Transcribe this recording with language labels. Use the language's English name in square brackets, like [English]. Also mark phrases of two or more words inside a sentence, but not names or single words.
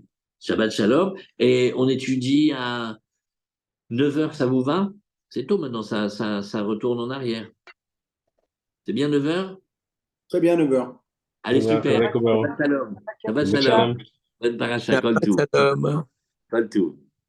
[Hebrew] שבת שלום. [French] Et on étudie à 9 heures, ça vous va? C'est tôt maintenant, ça retourne en arrière. C'est bien 9 heures? Très bien, 9 heures. Allez, super. D'accord. [Hebrew] שבת שלום. שבת Shabbat Shalom. shalom. [French] Bonne paracha, [Hebrew] Shabbat כל טוב. Shalom. כל טוב.